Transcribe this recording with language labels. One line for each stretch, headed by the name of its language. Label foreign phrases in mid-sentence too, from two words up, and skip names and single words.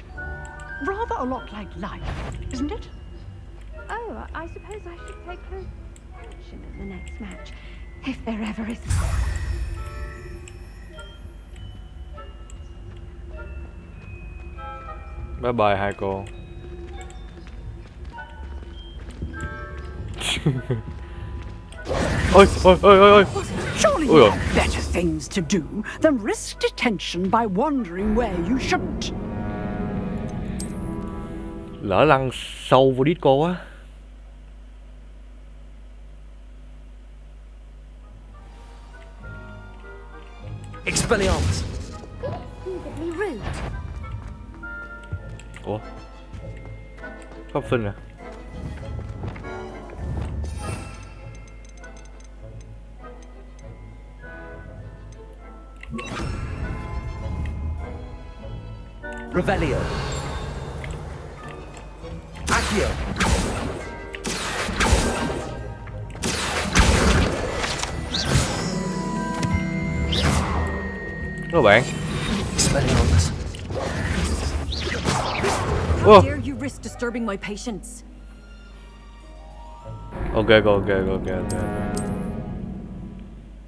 English: Rather a lot like life, isn't it? Oh, I suppose I should take close attention in the next match, if there ever is. Bye bye
Vietnamese: hai cô. Ôi, ôi, ôi, ôi, ôi.
English: Surely
Vietnamese: Ôi
English: you
Vietnamese: ôi.
English: have better things to do than risk detention by wandering where you shouldn't.
Vietnamese: Lỡ lăn sâu vô disco quá.
English: Expelliarmus. Conceivably rude.
Vietnamese: Ủa? Pháp sinh à?
English: Revelio. Accio.
Vietnamese: Các bạn.
English: Expelliarmus. Whoa. Dare you risk disturbing my patients? Ok.